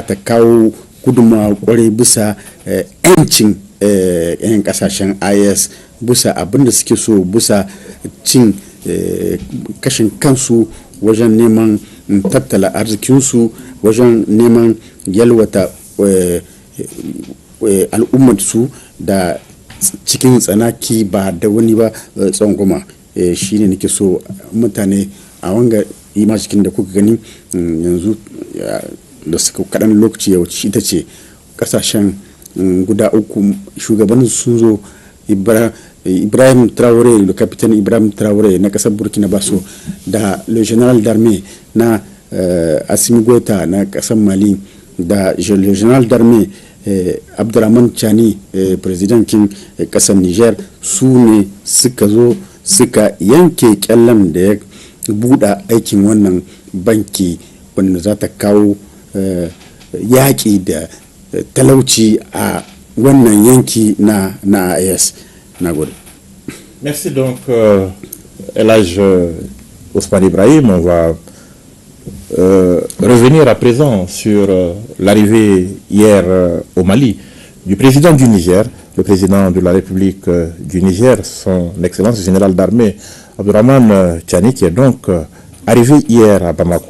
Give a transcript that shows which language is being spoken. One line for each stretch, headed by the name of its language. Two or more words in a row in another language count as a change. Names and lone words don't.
Hausa: ta kawo gudunmawa kwarai bisa 'yancin 'yan kasashen IS, bisa abinda suke so, bisa cin kashin kansu wajen neman tattala arzikinsu, wajen neman yalwata al'ummarsu da cikin tsanaki ba da wani ba tsangwama. Shi ne nake so mutane a wanga imajikin da kuka gani yanzu da suka kaɗan lokaci ya wuce, ita ce kasashen guda uku shugaban sun zo, Ibrahim Traoré,
French: le capitaine
Hausa: Ibrahim Traoré na kasar Burkina Faso, da
French: le général
Hausa: d'armée na Assimi Goïta na kasar Mali, da
French: le général d'armée
Hausa: Abdurrahman Chani, président kin kasar Niger, su ne suka zo suka yanke kyallan da ya buɗa aikin wannan banki wanda za ta kawo yaƙi da talauci a wannan yanki na AES.
French: Merci donc El Hadji Ousmane Ibrahim. On va revenir à présent sur l'arrivée hier au Mali du président du Niger, le président de la République du Niger, son excellence général d'armée Abdurrahman Chani, qui est donc arrivé hier à Bamako.